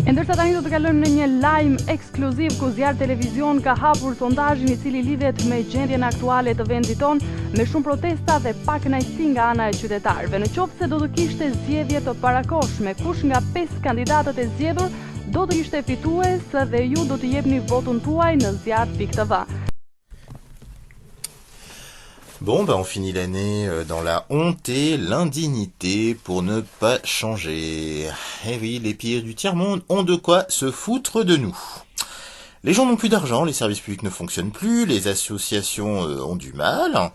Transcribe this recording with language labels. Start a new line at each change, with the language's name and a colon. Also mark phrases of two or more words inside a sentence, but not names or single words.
Albanian: Ndërsa tani do të kalojmë në një lajm ekskluziv ku Zjarr Televizion ka hapur sondazhin i cili lidhet me gjendjen aktuale të vendit ton, me shumë protesta dhe pak kënaqësi nga ana e qytetarëve. Në qoftë se do të kishte zgjedhje të parakoshme, kush nga 5 kandidatët e zgjedhur do të ishte fitues dhe ju do të jepni votun tuaj në zjarr.tv.
French: Bon, on finit l'année dans la honte et l'indignité pour ne pas changer. Eh oui, les pires du tiers-monde ont de quoi se foutre de nous. Les gens n'ont plus d'argent, les services publics ne fonctionnent plus, les associations ont du mal.